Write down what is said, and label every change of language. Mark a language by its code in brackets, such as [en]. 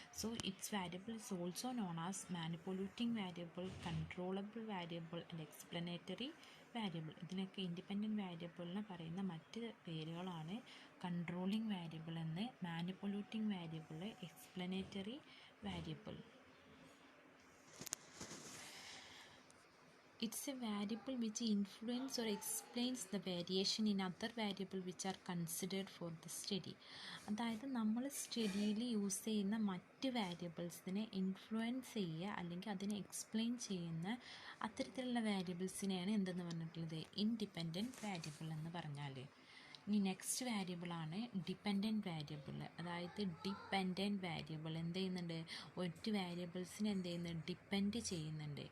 [en] So its variable is also known as manipulating variable, controllable variable and explanatory variable. [ml] ഇതിനൊക്കെ independent വാരിയബിളിന് പറയുന്ന മറ്റ് പേരുകളാണ് controlling variable എന്ന്, manipulating variable, explanatory variable. [en] It's a variable which influences or explains the variation in other variable which are considered for the study. [ml] അതായത് നമ്മൾ സ്റ്റഡിയിൽ use ചെയ്യുന്ന മറ്റ് വാരിയബിൾസിനെ influence ചെയ്യുക അല്ലെങ്കിൽ അതിനെ എക്സ്പ്ലെയിൻ ചെയ്യുന്ന അത്തരത്തിലുള്ള വാരിയബിൾസിനെയാണ് എന്തെന്ന് പറഞ്ഞിട്ടുള്ളത്, ഇൻഡിപെൻഡൻറ്റ് വാരിയബിൾ എന്ന് പറഞ്ഞാൽ. ഇനി നെക്സ്റ്റ് വാരിയബിളാണ് ഡിപ്പെൻഡൻറ്റ് വാരിയബിൾ. അതായത് ഡിപ്പെൻഡൻറ്റ് വാരിയബിൾ എന്ത് ചെയ്യുന്നുണ്ട്, ഒരു വാരിയബിൾസിനെ എന്ത് ചെയ്യുന്നുണ്ട്, ഡിപ്പെൻഡ് ചെയ്യുന്നുണ്ട്.